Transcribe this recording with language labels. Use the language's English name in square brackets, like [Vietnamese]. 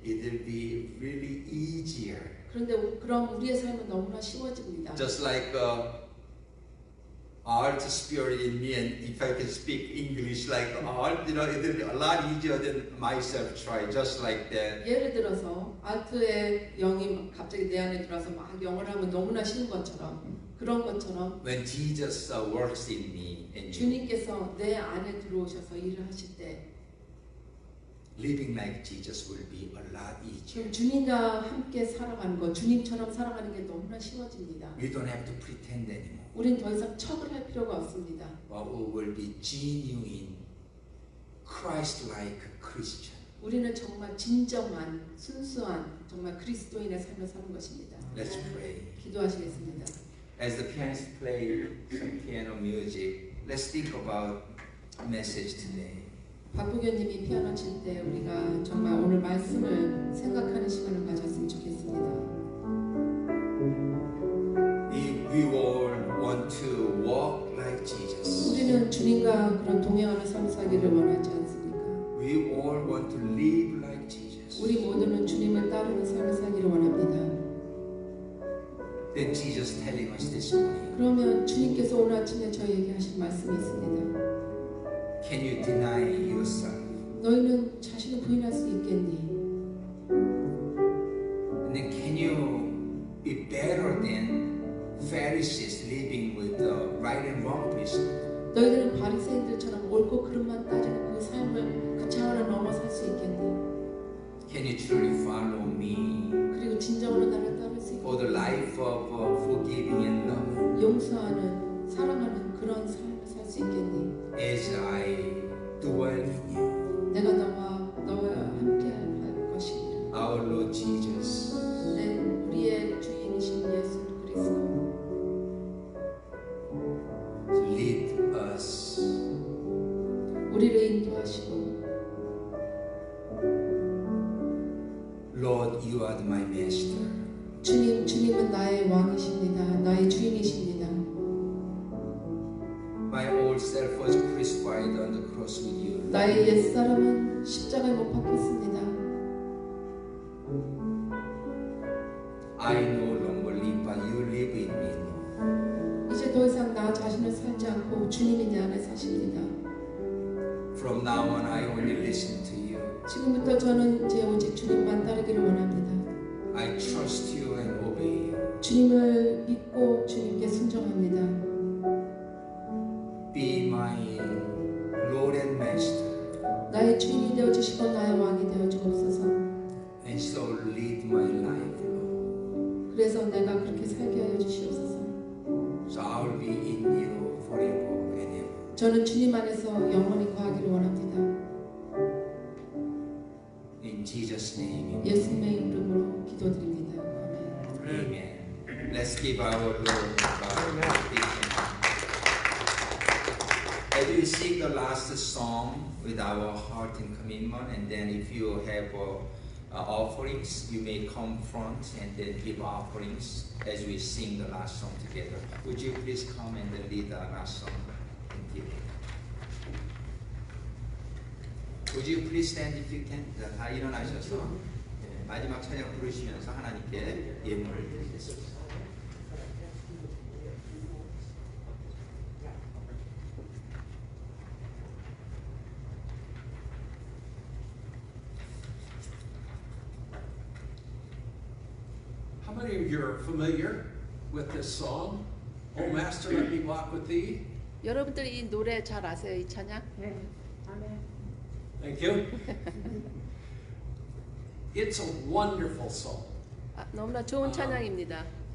[English] it will be really easier. [Korean] 그런데 그럼 우리의 삶은 너무나 쉬워집니다. [English] Just like art spirit in me, and if I can speak English like art, it'll be a lot easier than myself try, just like that. [Korean] 예를 들어서 아트의 영이 갑자기 내 안에 들어와서 막 영어를 하면 너무나 쉬운 것처럼 그런 것처럼 [English] When Jesus works in me and you, [Korean] 주님께서 내 안에 들어오셔서 일을 하실 때 [English] living like Jesus will be a lot easier. [Korean] 그럼 주님과 함께 살아가는 것, 주님처럼 살아가는 게 너무나 쉬워집니다. [English] We don't have to pretend anymore. [Korean] 우린 더 이상 척을 할 필요가 없습니다. [English] But we will be genuine, Christ-like Christian. [Korean] 우리는 정말 진정한, 순수한, 정말 그리스도인의 삶을 사는 것입니다. [English] Let's pray. [Korean] 기도하시겠습니다. [English] As the pianist play some piano music, let's think about message today. [Korean] 박부교님이 피아노 칠 때 우리가 정말 오늘 말씀을 생각하는 시간을 가졌으면 좋겠습니다. [English] We all want to walk like Jesus. [Korean] 우리는 주님과 그런 동행하는 삶 살기를 원하지 않습니까? [English] We all want to live like Jesus. [Korean] 우리 모두는 주님을 따르는 삶을 살기를 원합니다. [English] Then Jesus telling us this morning, [Korean] 그러면 주님께서 오늘 아침에 저희에게 하신 말씀이 있습니다. [English] can you deny yourself? [Korean] 너희는 자신을 부인할 수 있겠니? [English] And then can you be better than Pharisees living with the right and wrong principle? [Korean] 너희들은 바리새인들처럼 옳고 그름만 따지는 그 삶을 그 차원을 넘어 살 수 있겠니? [English] Can you truly follow me [Korean] 그리고 진정으로 나를 따를 수 [English] for [Korean] 있겠니? [English] the life of forgiving and love [Korean] 용서하는, 사랑하는 그런 삶을 살 수 있겠니? [English] as I dwell in you? [Korean] 내가 너와 함께 할 것이니라. [English] Our Lord Jesus, [Korean] 우리의 주인이신 예수 그리스도 [English] lead us. [Korean] 우리를 인도하시고 [English] Lord, you are my master. [Korean] 주님은 나의 왕이십니다. 나의 주인이십니다. [English] My old self was crucified on the cross with you. [Korean] 나의 옛사람은 십자가에 못 박혔습니다. [English] I no longer live, but you live in me, Lord. [Korean] 이제 더 이상 나 자신을 살지 않고 주님이 내 안에 사십니다. [English] From now on, I only listen to you. [Korean] 지금부터 저는 이제 오직 주님만 따르기를 원합니다. [English] I trust you and obey you. [Korean] 주님을 믿고 주님께 순종합니다. [English] Be my Lord and Master, [Korean] 나의 주인이 되어주시고 나의 왕이 되어주옵소서. [English] and so lead my life, Lord. [Korean] 그래서 내가 그렇게 살게 하여 주시옵소서. [English] So I'll be in you forever and ever. [Korean] 저는 주님 안에서 영원히 거하기를 원합니다. [English] In Jesus' name, [Korean] 예수님의 이름으로 기도드립니다. 아멘. [English] amen. Let's give our Lord our benediction. As we sing the last song with our heart and commitment, and then if you have offerings, you may come front and then give offerings as we sing the last song together. Would you please come and then lead the last song and give it? Would you please stand if you can? [Korean] 다 일어나셔서 마지막 찬양 부르시면서 하나님께 예물을 드리겠습니다. [English] How many of you are familiar with this song? Oh Master, let me walk with thee. [Korean] 여러분들이 이 노래 잘 아세요? 이 찬양? 네. 아멘. [English] Thank you. It's a wonderful song. [Korean] 너무나 좋은 찬양입니다.